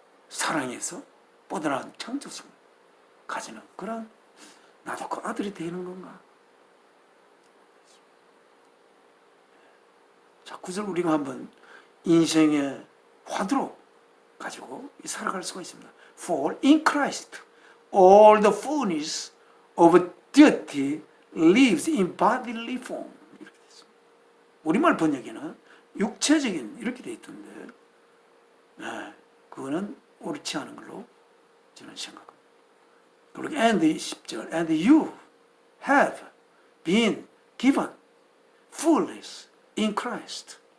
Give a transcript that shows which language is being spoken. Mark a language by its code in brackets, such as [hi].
[ko] 사랑에서 뻗어난 창조성을 가지는 그런, 나도 그 아들이 되는 건가? 자, 9절 우리가 한번 인생의 화두로 가지고 살아갈 수가 있습니다. [en] For in Christ all the fullness of deity lives in bodily form. [ko] 이렇게 됐습니다. 우리말 번역에는 육체적인 이렇게 돼 있던데, 그거는 옳지 않은 걸로 저는 생각합니다. 그리고 [en] and 10절 and you have been given fullness in Christ.